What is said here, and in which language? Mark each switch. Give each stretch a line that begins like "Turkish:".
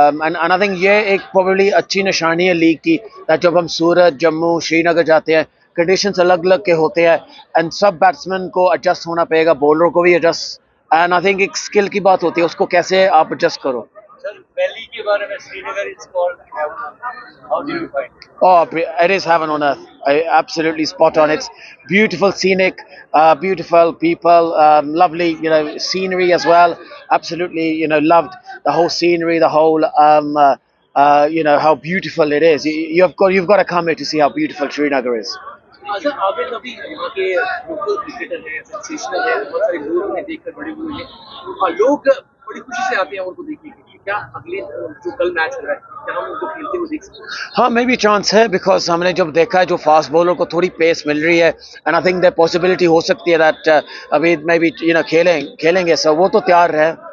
English: and I think
Hindi: ये एक probably अच्छी निशानी है लीग की, जब हम सूरत, जम्मू, श्रीनगर जाते हैं, कंडीशंस अलग अलग के होते हैं एंड सब बैट्समैन को एडजस्ट होना पड़ेगा, बॉलर को भी एडजस्ट।
English: and I think
Hindi: एक स्किल की बात होती है, उसको कैसे आप एडजस्ट करो। वैली के बारे में, Srinagar
English: Is called heaven. How do you find? Oh, it is heaven on earth. Absolutely spot on. It's beautiful, scenic, beautiful people, lovely, scenery as well. Absolutely, loved the whole scenery, the whole, how beautiful it is. You've got to come here to see how beautiful Srinagar is.
Hindi: अच्छा, आपने कभी यहाँ के local cricketer हैं, sensational है, बहुत सारे लोग उन्हें देखकर बड़े हुए हैं, और लोग बड़ी खुशी से आते हैं उनको देखने के लिए। क्या अगले जो कल मैच हो रहा है, क्या हम उनको खेलते हुए देख सकते हैं? हाँ, मे भी चांस है, बिकॉज हमने जब देखा है जो फास्ट बॉलर को थोड़ी पेस मिल रही है,
English: and I think the possibility
Hindi: हो सकती है दैट अभी
English: maybe
Hindi: खेलेंगे। सो वो तो तैयार है।